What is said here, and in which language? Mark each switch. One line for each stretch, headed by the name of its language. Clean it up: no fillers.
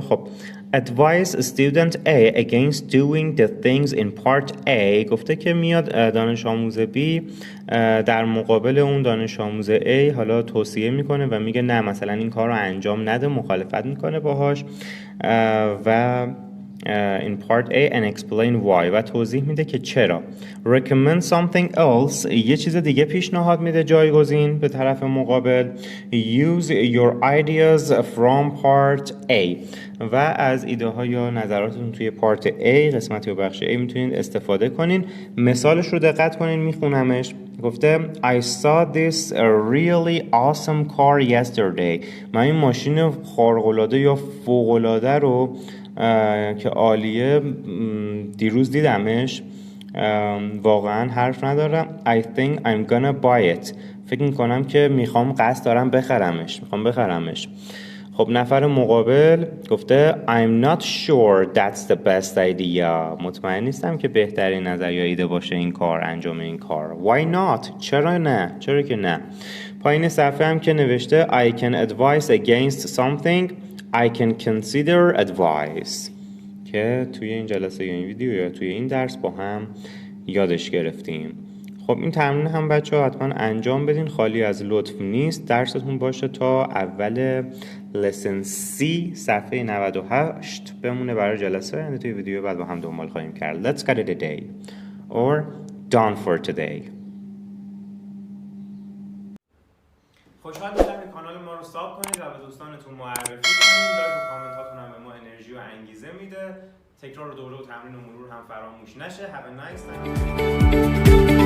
English: خب advise student A against doing the things in part A.
Persian: گفته که میاد دانش آموز B در مقابل اون دانش آموز A حالا توصیه میکنه و میگه نه مثلا این کار رو انجام نده، مخالفت میکنه باهاش و
English: in part A and explain why
Persian: و توضیح میده که چرا.
English: recommend something else،
Persian: یه چیز دیگه پیشنهاد میده جایگزین به طرف مقابل.
English: use your ideas from part A
Persian: و از ایده ها یا نظراتتون توی پارت A، قسمت یا بخش A میتونید استفاده کنین. مثالش رو دقت کنین، میخونمش. گفته
English: I saw this really awesome car yesterday.
Persian: من این ماشین خارق‌العاده یا فوق‌العاده رو که عالیه دیروز دیدمش. واقعا حرف ندارم.
English: I think I'm gonna buy it.
Persian: فکر میکنم که قصد دارم بخرمش. خب نفر مقابل گفته
English: I'm not sure that's the best idea.
Persian: مطمئن نیستم که بهترین نظر یا ایده باشه این کار، انجام این کار.
English: Why not؟
Persian: چرا که نه. پایین صفحه هم که نوشته
English: I can advise against something I can consider advice
Persian: که توی این جلسه یا این ویدیو یا توی این درس با هم یادش گرفتیم. خب این تمرین هم بچه‌ها حتما انجام بدین، خالی از لطف نیست. درستون باشه تا اول لسن C صفحه 98 بمونه برای جلسه آینده. توی ویدیو بعد با هم دنبال خواهیم کرد.
English: Let's get it today or done for today.
Persian: خوشحال میشم این کانال ما رو ساب کنید و به دوستانتون معرفی کنید. لایک و کامنتاتون هم به ما انرژی و انگیزه میده. تکرار دوره و تمرین و مرور هم فراموش نشه.
English: Have a nice time.